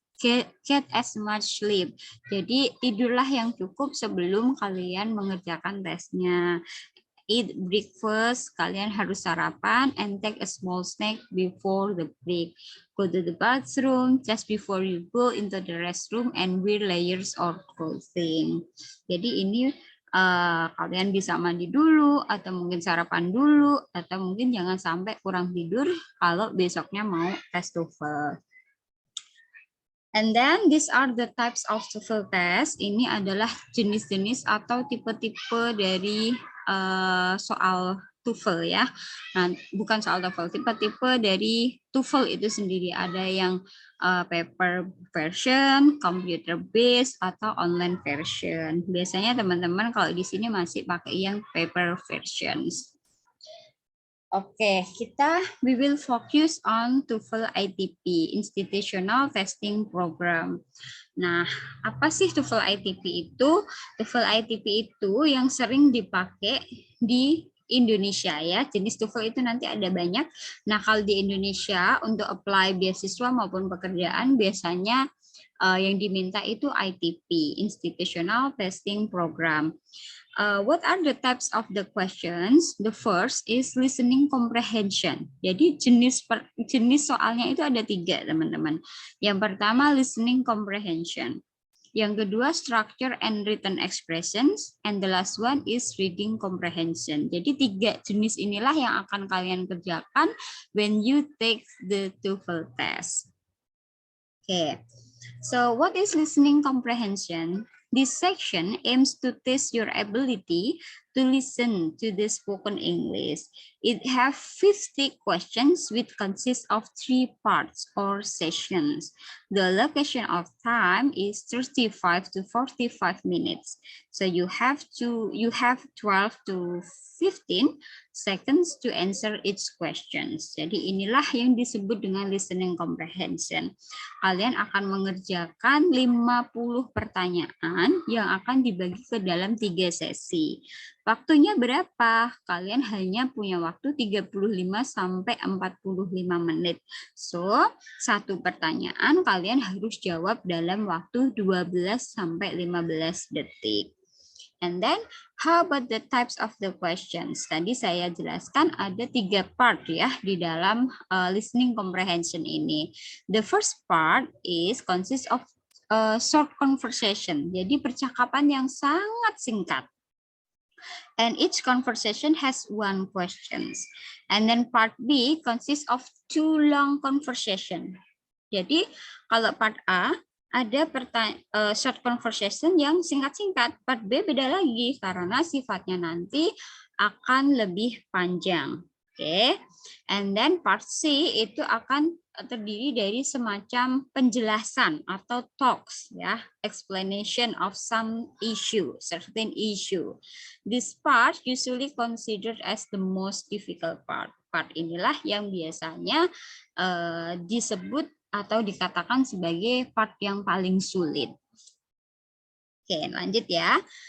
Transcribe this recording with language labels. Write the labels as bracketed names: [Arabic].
[English] get as much sleep. [Indonesian] Jadi tidurlah yang cukup sebelum kalian mengerjakan tesnya. [English] Eat breakfast, [Indonesian] kalian harus sarapan, [English] and take a small snack before the break. Go to the bathroom just before you go into the restroom and wear layers or clothing. [Indonesian] Jadi ini kalian bisa mandi dulu, atau mungkin sarapan dulu, atau mungkin jangan sampai kurang tidur kalau besoknya mau tes TOEFL. [English] And then these are the types of TOEFL test. [Indonesian] Ini adalah jenis-jenis atau tipe-tipe dari soal TOEFL ya. Nah, bukan soal TOEFL, tipe-tipe dari TOEFL itu sendiri. Ada yang paper version, computer based, atau online version. Biasanya teman-teman kalau di sini masih pakai yang paper versions. [English] Oke, we will focus on TOEFL ITP, Institutional Testing Program. [Indonesian] Nah, apa sih TOEFL ITP itu? TOEFL ITP itu yang sering dipakai di Indonesia ya. Jenis TOEFL itu nanti ada banyak. Nah, kalau di Indonesia untuk apply beasiswa maupun pekerjaan biasanya yang diminta itu ITP, Institutional Testing Program. [English] What are the types of the questions? The first is listening comprehension. [Indonesian] Jadi jenis soalnya itu ada 3, teman-teman. Yang pertama listening comprehension. Yang kedua [English] structure and written expressions, and the last one is reading comprehension. [Indonesian] Jadi 3 jenis inilah yang akan kalian kerjakan [English] when you take the TOEFL test. Okay. So what is listening comprehension? This section aims to test your ability to listen to the spoken English. It has 50 questions which consist of 3 parts or sessions. The allocation of time is 35 to 45 minutes. So you have 12 to 15 seconds to answer each questions. [Indonesian] Jadi inilah yang disebut dengan listening comprehension. Kalian akan mengerjakan 50 pertanyaan yang akan dibagi ke dalam 3 sesi. Waktunya berapa? Kalian hanya punya waktu 35 sampai 45 menit. So, satu pertanyaan kalian harus jawab dalam waktu 12 sampai 15 detik. [English] And then, how about the types of the questions? [Indonesian] Tadi saya jelaskan ada 3 part ya di dalam listening comprehension ini. [English] The first part is consists of short conversation. [Indonesian] Jadi percakapan yang sangat singkat. [English] And each conversation has 1 question. And then part B consists of 2 long conversation. [Indonesian] Jadi kalau part A ada short conversation yang singkat-singkat. Part B beda lagi karena sifatnya nanti akan lebih panjang. Oke. And then part C itu akan terdiri dari semacam penjelasan atau talks ya, [English] explanation of some issue, certain issue. This part usually considered as the most difficult part. [Indonesian] Part inilah yang biasanya disebut atau dikatakan sebagai part yang paling sulit. Oke, lanjut ya.